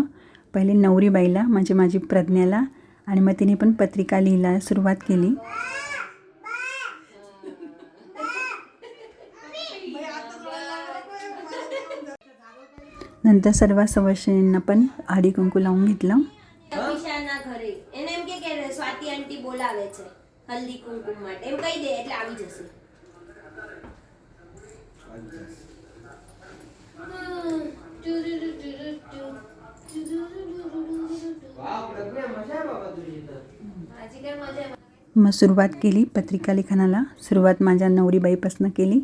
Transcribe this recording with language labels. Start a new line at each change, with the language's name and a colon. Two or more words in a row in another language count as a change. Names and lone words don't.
Marathi: पहिले नवरीबाईला म्हणजे माझी प्रज्ञाला आणि मग तिने पण पत्रिका लिहायला सुरुवात केली. नंतर सर्व सवशेंना पण हळदी कुंकू लावून घेतलं.
Gujarati: અભિષાના ઘરે એને એમ કે સ્વાતિ આંટી બોલાવે છે
Marathi: हळदी कुंकू
Gujarati: માટે એમ કહી દે એટલે આવી જશે.
Marathi: माझी काय मजा आहे. मग सुरुवात केली पत्रिका लिखाणाला. सुरुवात माझ्या नवरीबाईपासून केली.